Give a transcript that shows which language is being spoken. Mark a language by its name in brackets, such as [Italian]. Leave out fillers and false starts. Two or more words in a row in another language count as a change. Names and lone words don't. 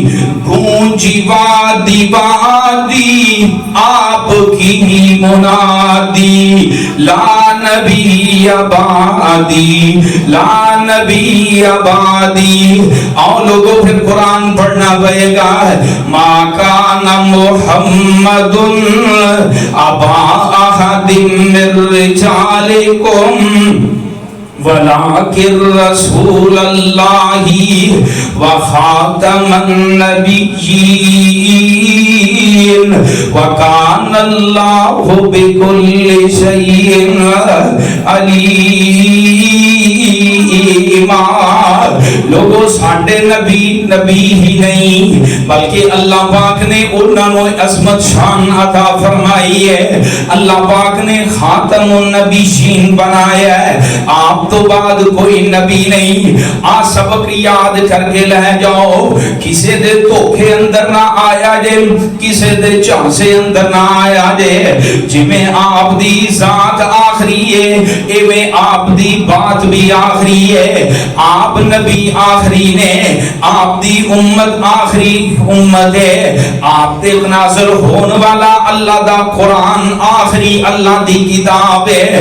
[Urdu] گونجی وادی آپ کی منادی [Arabic] لا نبی بعدی لا نبی بعدی. [Urdu] اور لوگوں پھر قرآن پڑھنا پڑے گا. [Arabic] ما کان محمد ابا احد من رجالکم ولكن رسول الله وخاتم النبيين وكان الله بكل شيء عليما. [Punjabi] لوگوں ساڈے نبی نبی ہی نہیں بلکہ اللہ پاک نے انہاں نوں عظمت شان عطا فرمائی ہے. [Urdu] اللہ پاک نے [Arabic] خاتم النبیین [Urdu] بنایا ہے. [Punjabi] آپ تو بعد کوئی نبی نہیں. آ سبق یاد کر کے لے جاؤ. کسے دے دھوکے اندر نہ آیا جے, کسے دے جھانسے اندر نہ آیا جے. جویں آپ دی ذات آخری ہے ایویں آپ دی بات بھی آخری ہے. آپ نبی آخری نے, آپ دی امت آخری امت ہے. آپ تے نازل ہون والا اللہ دا قرآن آخری اللہ دی کتاب ہے.